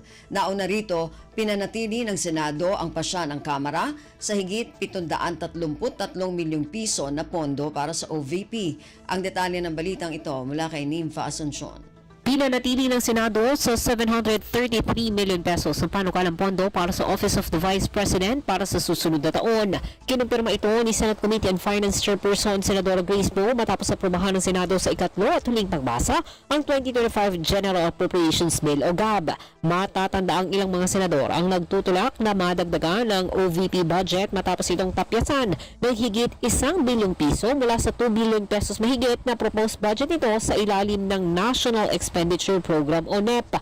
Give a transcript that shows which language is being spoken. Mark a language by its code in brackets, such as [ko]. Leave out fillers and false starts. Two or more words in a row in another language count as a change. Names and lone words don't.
[tl] Nauna rito, pinanatili ng Senado ang pasya ng Kamara sa higit 733 milyong piso na pondo para sa OVP. Ang detalye ng balitang ito mula kay Nympha Asuncion. Pinanatili ng Senado sa 733 [en] million pesos [tl] ang panukalang pondo para sa Office of the Vice President para sa susunod na taon. Kinumpirma ito ni Senate Committee on Finance Chairperson Senadora Grace Poe matapos aprobahan ng Senado sa ikatlo at huling pagbasa ang 2025 General Appropriations Bill o GAB. Matatanda ang ilang mga senador ang nagtutulak na madagdagan ng OVP budget matapos itong tapyasan ng higit 1 bilyong piso mula sa 2 [en] billion pesos [tl] mahigit na [en] proposed budget [tl] nito sa ilalim ng National Expenditure Program o NEP.